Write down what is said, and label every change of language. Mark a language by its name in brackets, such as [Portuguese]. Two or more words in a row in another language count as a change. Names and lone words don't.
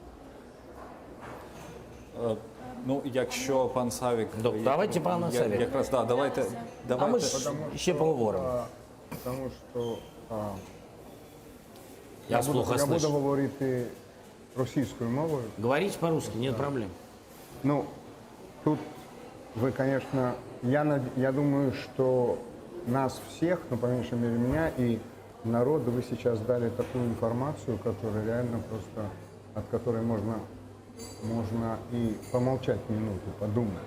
[Ukrainian] Ну, якщо пан Савік... Давайте пана Савіка. Якраз, да, давайте... А ми ж ще поговоримо. Тому що [Russian] Я вас плохо [Ukrainian] я буду [Russian] слышу. [Ukrainian] говорити російською мовою. [Russian] Говорите по-русски, нет проблем. Ну, тут вы, конечно, я думаю, что нас всех, ну, по меньшей мере меня и народу, вы сейчас дали такую информацию, которая реально просто, от которой можно и помолчать минуту, подумать.